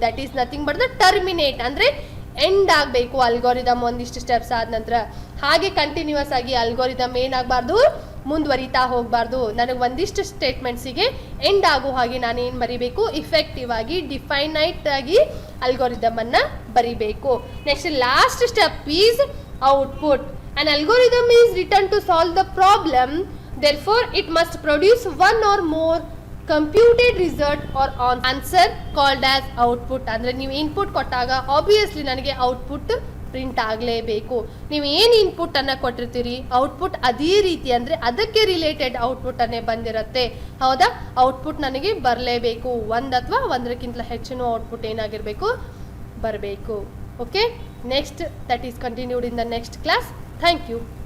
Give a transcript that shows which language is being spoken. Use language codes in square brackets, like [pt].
[en] That is nothing but the terminate. [kn] ಅಂದ್ರೆ end ಆಗಬೇಕು algorithm ಒಂದಿಷ್ಟು ಸ್ಟೆಪ್ಸ್ ಆದ ನಂತರ. ಹಾಗೆ ಕಂಟಿನ್ಯೂಸ್ ಆಗಿ ಅಲ್ಗೋರಿದಮ್ ಏನಾಗಬಾರ್ದು, ಮುಂದುವರಿತಾ ಹೋಗಬಾರ್ದು. ನನಗೆ ಒಂದಿಷ್ಟು ಸ್ಟೇಟ್ಮೆಂಟ್ಸಿಗೆ ಎಂಡ್ ಆಗೋ ಹಾಗೆ ನಾನು ಏನು ಬರಿಬೇಕು, ಇಫೆಕ್ಟಿವ್ ಆಗಿ ಡಿಫೈನೈಟ್ ಆಗಿ ಅಲ್ಗೋರಿದಮ್ ಅನ್ನ ಬರಿಬೇಕು. [en] Next last step is output. An algorithm is written to solve the problem, therefore it must produce one or more computed result or answer called as output. [kn] ಅಂದ್ರೆ ನೀವು ಇನ್ಪುಟ್ ಕೊಟ್ಟಾಗ ಆಬ್ವಿಯಸ್ಲಿ ನನಗೆ output print ಆಗಲೇಬೇಕು. ನೀವು ಏನು input ಅನ್ನ ಕೊಟ್ಟಿರ್ತೀರಿ, output ಅದೇ ರೀತಿ ಅಂದ್ರೆ ಅದಕ್ಕೆ ರಿಲೇಟೆಡ್ ಔಟ್ಪುಟ್ ಅನ್ನೇ ಬಂದಿರುತ್ತೆ, ಹೌದಾ? ಔಟ್ಪುಟ್ ನನಗೆ ಬರಲೇಬೇಕು. ಒಂದು ಅಥವಾ ಒಂದಕ್ಕಿಂತ ಹೆಚ್ಚಿನ ಔಟ್ಪುಟ್ ಏನಾಗಿರಬೇಕು, ಬರಬೇಕು. [en] Okay, next that is continued in the next class. Thank you.